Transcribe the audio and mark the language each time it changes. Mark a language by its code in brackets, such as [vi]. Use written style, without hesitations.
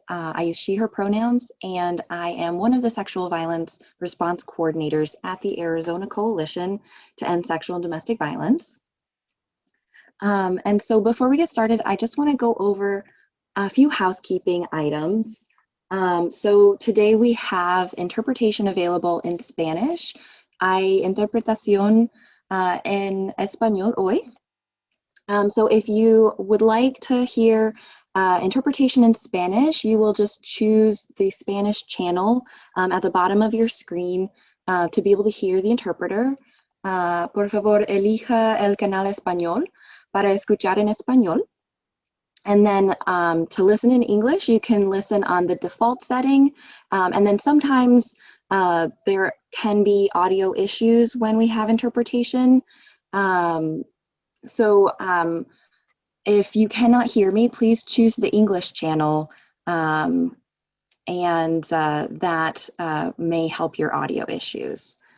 [en] I use she, her pronouns, and I am one of the sexual violence response coordinators at the Arizona Coalition to End Sexual and Domestic Violence. And so before we get started, I just want to go over a few housekeeping items. So today we have interpretation available in Spanish. [es] Hay interpretación en español hoy. [en] So if you would like to hear interpretation in Spanish, you will just choose the Spanish channel at the bottom of your screen to be able to hear the interpreter. [es] Por favor, elija el canal español para escuchar en español. [en] And then to listen in English, you can listen on the default setting. And then sometimes there can be audio issues when we have interpretation. So if you cannot hear me, please choose the English channel, and that may help your audio issues.